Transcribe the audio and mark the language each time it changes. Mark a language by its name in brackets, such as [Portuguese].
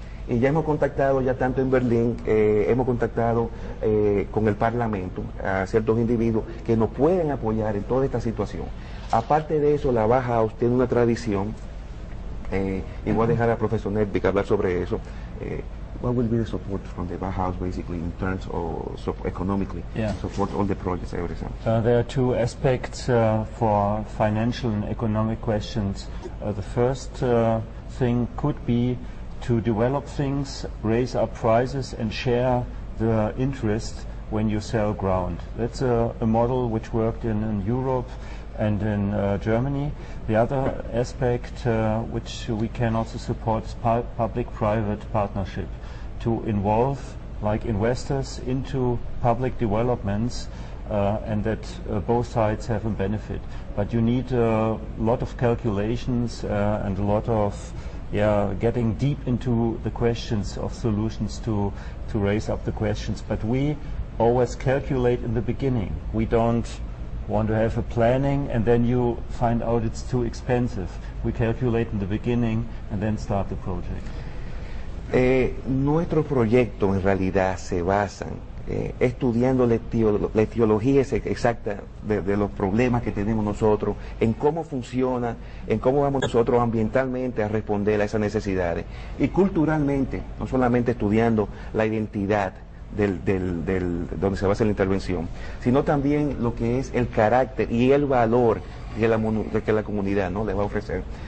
[Spanish] Y ya hemos contactado, ya tanto en Berlín, hemos contactado con el Parlamento a ciertos individuos que nos pueden apoyar en toda esta situación. Aparte de eso, la Bauhaus tiene una tradición, y voy a dejar al profesor Nedvik hablar sobre eso. [English] What will be the support from the Bauhaus basically in terms of economically support all the projects, everything? There are two aspects for financial and economic questions. The first thing could be to develop things, raise up prices and share the interest when you sell ground. That's a model which worked in Europe and in Germany. The other aspect which we can also support is public-private partnership, to involve like investors into public developments and that both sides have a benefit. But you need a lot of calculations and a lot of getting deep into the questions of solutions to raise up the questions. But we always calculate in the beginning. We don't want to have a planning and then you find out it's too expensive. We calculate in the beginning and then start the project. [Spanish] Nuestros proyectos en realidad se basan estudiando la etiología exacta de los problemas que tenemos nosotros, en cómo funciona, en cómo vamos nosotros ambientalmente a responder a esas necesidades. Y culturalmente, no solamente estudiando la identidad donde se basa la intervención, sino también lo que es el carácter y el valor que la comunidad, ¿no?, le va a ofrecer.